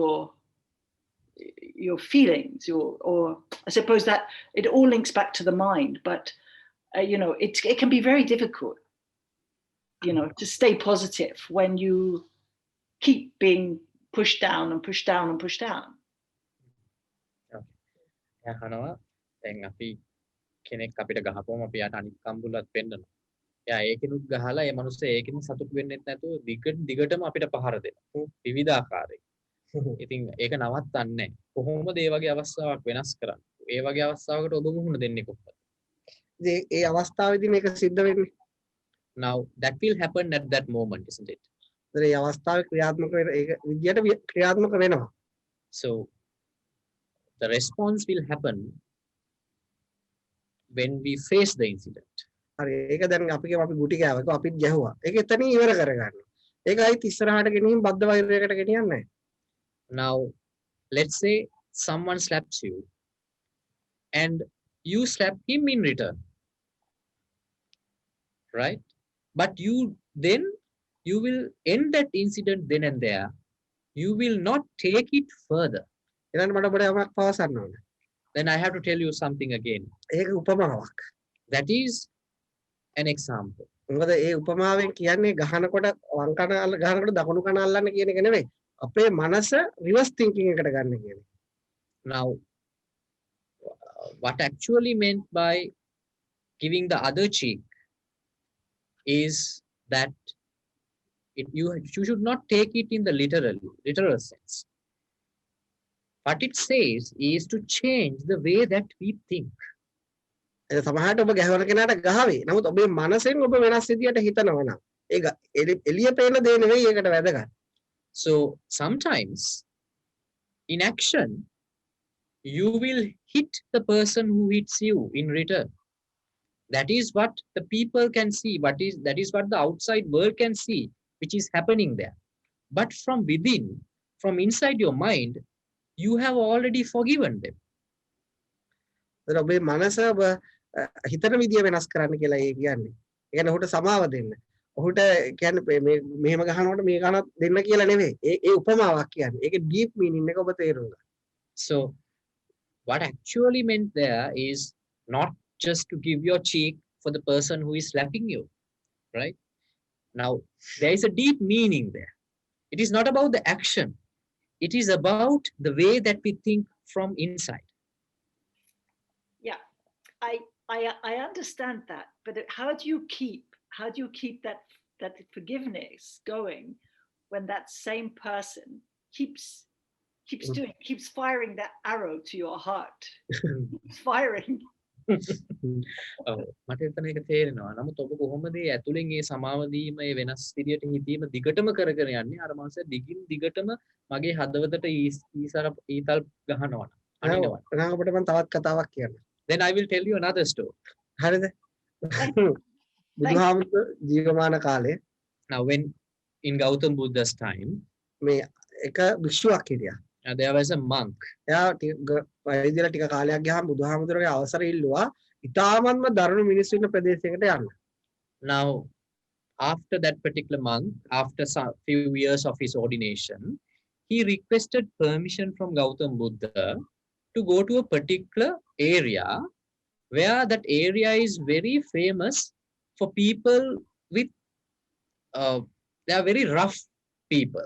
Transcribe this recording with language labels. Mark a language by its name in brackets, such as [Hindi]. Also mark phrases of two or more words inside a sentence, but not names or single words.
[English] your feelings, or I suppose that it all links back to the mind, but it can be very difficult, to stay positive when you keep being pushed down and pushed down and pushed down. [Sinhala] යහනවා දැන් අපි කෙනෙක් අපිට ගහපුවම අපි යාට අනිත් කම්බුලත් පෙන්නනවා. එයා ඒකිනුත් ගහලා ඒ මනුස්සයා ඒකිනුත් සතුටු වෙන්නෙත් නැතුව දිගටම අපිට පහර දෙනවා. විවිධ ආකාරයකින්. ඉතින් ඒක නවත්තන්නේ නැහැ. කොහොමද මේ වගේ අවස්ථාවක් වෙනස් කරන්නේ? ඒ වගේ අවස්ථාවකට ඔබ මුහුණ දෙන්නේ කොහොමද? ඒ අවස්ථාවේදී මේක සිද්ධ වෙන්නේ. [English] Now that will happen at that moment, isn't it? [Sinhala] ඒ අවස්ථාවේ ක්‍රියාත්මක වෙන ඒක විදියට ක්‍රියාත්මක වෙනවා. [English] So the response will happen when we face the incident. [Sinhala] හරි ඒක දැන් අපි කියමු අපි ගුටි කෑවා. ඒක අපිත් ගැහුවා. ඒක එතනින් ඉවර කරගන්න. ඒක ආයිත් ඉස්සරහට ගෙනියමින් බද්ධ වෛරයකට ගෙනියන්නේ නැහැ. [English] Now let's say someone slaps you and you slap him in return, right? But you will end that incident then and there. You will not take it further. [Sinhala] ඊළඟ මට ඔබට යමක් පවසන්න ඕනේ. [English] Then I have to tell you something again. [Sinhala] ඒක උපමාවක්. [English] That is an example. [Sinhala] මොකද ඒ උපමාවෙන් කියන්නේ ගහනකොට වම් කන ගහනකොට දකුණු කන අල්ලන්න කියන එක නෙවෙයි. අපේ මනස [English] reverse thinking [Sinhala] එකට ගන්න කියන එක. [English] Now what actually meant by giving the other cheek is that you should not take it in the literal sense. What it says is to change the way that we think. [Sinhala] ඒ සමහරට ඔබ ගැහවන කෙනාට ගහවේ. නමුත් ඔබේ මනසෙන් ඔබ වෙනස් විදියට හිතනවා නම් ඒක එළිය පේන දේ නෙවෙයි ඒකට වැදගත්. [English] So sometimes in action you will hit the person who hits you in return. That is what the people can see. That is what the outside world can see, which is happening there. But from within, from inside your mind, you have already forgiven them. [Sinhala] ඔබේ මනස ඔබ හිතන විදිය වෙනස් කරන්න කියලා ඒ කියන්නේ. ඒ කියන්නේ ඔහුට සමාව දෙන්න. ඔහුට කියන්නේ මෙහෙම ගහනකොට මේ ගහනත් දෙන්න කියලා නෙවෙයි. ඒ උපමාවක් කියන්නේ. ඒකේ [English] deep meaning [Sinhala] එක ඔබ තේරුම් ගන්න. [English] So what actually meant there is not just to give your cheek for the person who is slapping you, right? Now there is a deep meaning there. It is not about the action. It is about the way that we think from inside. Yeah, I understand that, but how do you keep that forgiveness going when that same person keeps firing that arrow to your heart? Keeps firing. [Sinhala] මට එතන එක තේරෙනවා. නමුත් ඔබ කොහොමද ඒ ඇතුලෙන් ඒ සමාව දීම ඒ වෙනස් විදියට හිතීම දිගටම කරගෙන යන්නේ? අර මාස දිගටම මගේ හදවතට ඊතල් ගහනවා. අනිනවා. එහෙනම් ඔබට මම තවත් කතාවක් කියන්න. [English] Then I will tell you another story. [Sinhala] හරිද? බුදුහාමුදුරුවෝ ජීවමාන කාලේ [English] Now when in Gautam Buddha's time, [Sinhala] මේ එක භික්ෂුවක් හිටියා. [English] there was a monk. [Sinhala] එයා වෛද්‍යලා ටික කාලයක් ගියාම බුදුහාමුදුරුවෝගේ අවසර ඉල්ලුවා ඉතාමත්ම දරුණු මිනිස්සු ඉන්න ප්‍රදේශයකට යන්න. [English] Now after that particular monk, after some few years of his ordination, he requested permission from Gautam Buddha to go to a particular area where that area is very famous for people with they are very rough people.